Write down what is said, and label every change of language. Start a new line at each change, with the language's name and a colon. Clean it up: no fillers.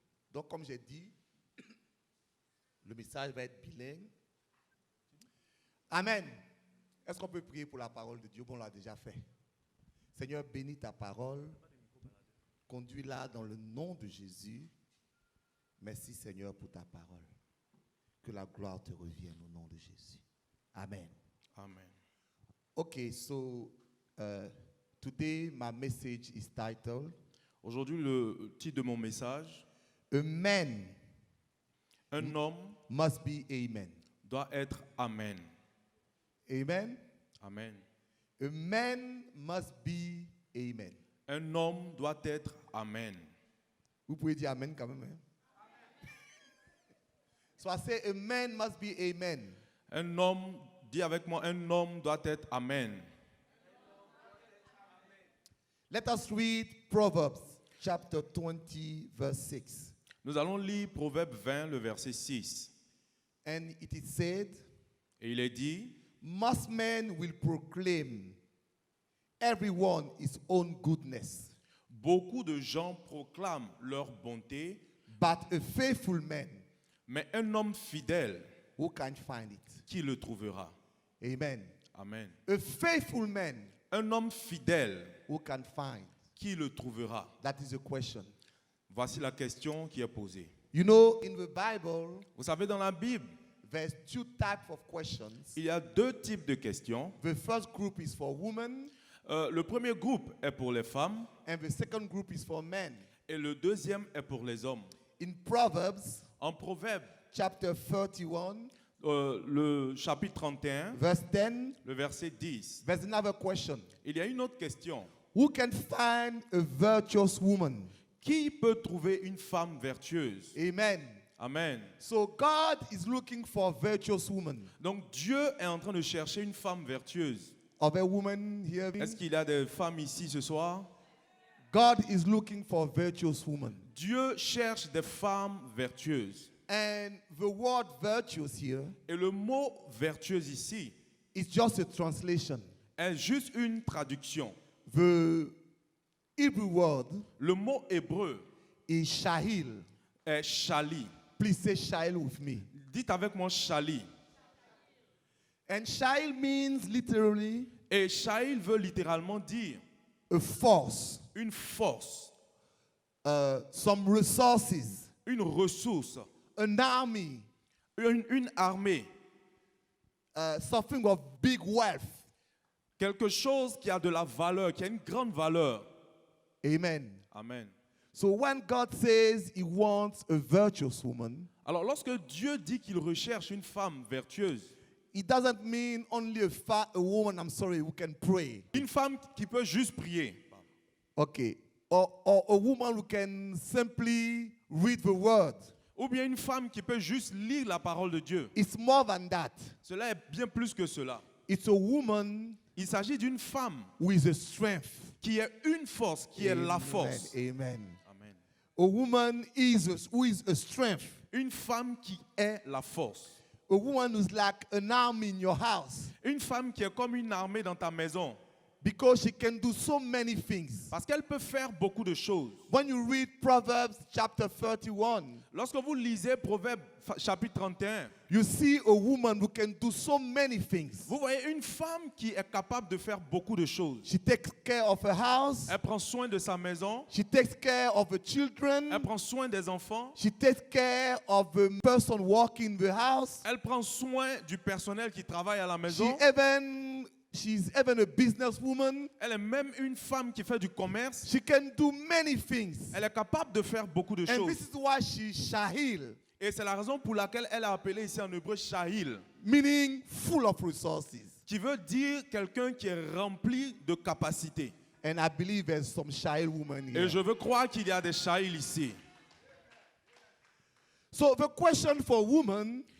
French: Donc, comme j'ai dit, le message va être bilingue. Amen. Est-ce qu'on peut prier pour la parole de Dieu? Bon, on l'a déjà fait. Seigneur, bénis ta parole. Conduis-la dans le nom de Jésus. Merci, Seigneur, pour ta parole. Que la gloire te revienne au nom de Jésus. Amen. Amen.
English: Okay, so today my message is titled
French: Aujourd'hui, le titre de mon message,
English: A man
French: un homme
English: must be Amen.
French: doit être Amen. Amen. Amen.
English: A man must be Amen.
French: Un homme doit être Amen. Vous pouvez dire Amen quand même. Hein?
English: So I say a man must be Amen.
French: Un homme Dis avec moi, un homme doit être Amen.
English: Let us read Proverbs chapter 20, verse 6.
French: Nous allons lire Proverbe 20, le verset 6.
English: And it is said,
French: Et il est dit,
English: most men will proclaim everyone his own goodness,
French: beaucoup de gens proclament leur bonté,
English: but a faithful man,
French: mais un homme fidèle,
English: who can find it?
French: qui le trouvera? Amen. Amen.
English: A faithful man,
French: Un homme fidèle,
English: who can find?
French: qui le trouvera?
English: That is a question.
French: Voici la question qui est posée.
English: You know, in the Bible,
French: Vous savez, dans la Bible,
English: there's two types of questions.
French: il y a deux types de questions.
English: The first group is for women,
French: Le premier groupe est pour les femmes
English: and the second group is for men.
French: et le deuxième est pour les hommes.
English: In Proverbs
French: En Proverbe,
English: chapter 31,
French: le chapitre 31,
English: verse 10,
French: le verset 10,
English: there's another question.
French: il y a une autre question.
English: Who can find a virtuous woman?
French: Qui peut trouver une femme vertueuse? Amen. Amen.
English: So God is looking for a virtuous woman.
French: Donc Dieu est en train de chercher une femme vertueuse.
English: Are there women here?
French: Est-ce qu'il y a des femmes ici ce soir?
English: God is looking for a virtuous woman.
French: Dieu cherche des femmes vertueuses.
English: And the word virtuous here
French: Et le mot vertueuse ici
English: is just a translation.
French: est juste une traduction.
English: The Hebrew word
French: Le mot hébreu
English: is shahil.
French: est shali.
English: Please say shahil with me.
French: Dites avec moi shali.
English: And shahil means literally
French: Et shahil veut littéralement dire
English: a force,
French: une force,
English: some resources,
French: une ressource,
English: an army,
French: une armée,
English: something of big wealth.
French: quelque chose qui a de la valeur, qui a une grande valeur. Amen. Amen.
English: So when God says he wants a virtuous woman,
French: Alors lorsque Dieu dit qu'il recherche une femme vertueuse,
English: it doesn't mean only a woman, who can pray.
French: une femme qui peut juste prier,
English: Okay. Or a woman who can simply read the word.
French: ou bien une femme qui peut juste lire la parole de Dieu.
English: It's more than that.
French: Cela est bien plus que cela.
English: It's a woman
French: Il s'agit d'une femme
English: with a strength.
French: qui est une force, qui est la force. Amen. Amen.
English: A woman who is a strength.
French: Une femme qui est la force.
English: A woman who's like an army in your house.
French: Une femme qui est comme une armée dans ta maison.
English: Because she can do so many things.
French: Parce qu'elle peut faire beaucoup de choses.
English: When you read Proverbs chapter 31,
French: Lorsque vous lisez Proverbe chapitre 31,
English: you see a woman who can do so many things.
French: vous voyez une femme qui est capable de faire beaucoup de choses.
English: She takes care of her house.
French: Elle prend soin de sa maison.
English: She takes care of the
French: Elle
English: children.
French: prend soin des enfants.
English: She takes care of the person working the house.
French: Elle prend soin du personnel qui travaille à la maison.
English: She's even a businesswoman.
French: Elle est même une femme qui fait du commerce.
English: She can do many things.
French: Elle est capable de faire beaucoup de
English: And
French: choses.
English: this is why she's Shahil,
French: Et c'est la raison pour laquelle elle est appelée ici en hébreu Shahil,
English: meaning full of resources.
French: qui veut dire quelqu'un qui est rempli de capacités.
English: And I believe there's some Shahil women
French: Et
English: here.
French: je veux croire qu'il y a des Shahil ici.
English: So the question for women